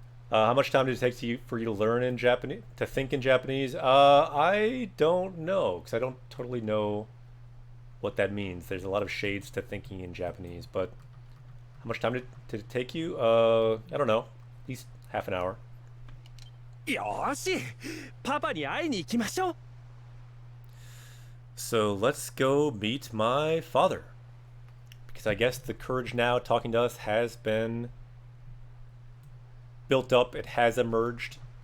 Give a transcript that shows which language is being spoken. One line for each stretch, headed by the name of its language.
English: How much time did it take for you to learn in Japanese, to think in Japanese? I don't know, because I don't totally know what that means. There's a lot of shades to thinking in Japanese, but how much time did it take you? I don't know, at least half an hour.
Japanese: よし、パパに会いに行きましょう。
English: So let's go meet my father. Because I guess the courage now talking to us has been built up. It has emerged.